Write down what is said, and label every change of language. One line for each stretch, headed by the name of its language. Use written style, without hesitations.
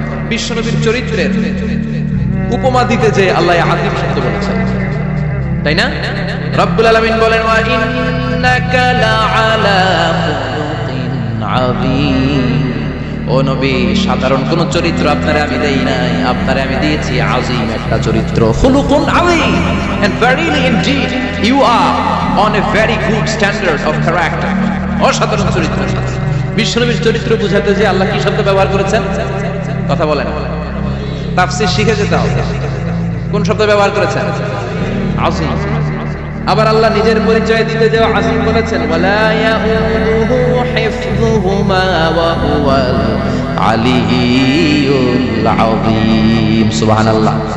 Bangla: বিশ্বনবীর চরিত্রের উপমা দিতে যে আল্লাহ আযীম শব্দ বলেছেন, তাই না?
Arabic: রব্বুল আলামিন
Bangla: বলেন
Arabic: ওয়া ইন্নাকা লাআলা খুলুকিন আযীম।
Bangla: ও নবী, সাধারণ কোন চরিত্র আপনারে আমি দেই নাই, আপনারে আমি দিয়েছি আযীম একটা চরিত্র।
Arabic: খুলুকুন আযীম,
English: and verily indeed you are on a very good standard of character।
Bangla: অসাধারণ চরিত্র। বিশ্বনবীর চরিত্র বুঝাতে যে আল্লাহ কি শব্দ ব্যবহার করেছেন? কথা বলেন। তাফসীর শিখে যেতে হবে। কোন শব্দ ব্যবহার করেছেন? আযীম। আবার আল্লাহ নিজের পরিচয় দিতে যে আযীম বলেছেন,
Arabic: ওয়ালা ইয়াউদুহু হিফযুহুমা ওয়া হুয়াল আলিয়্যুল আযীম।
Bangla: সুবহানাল্লাহ।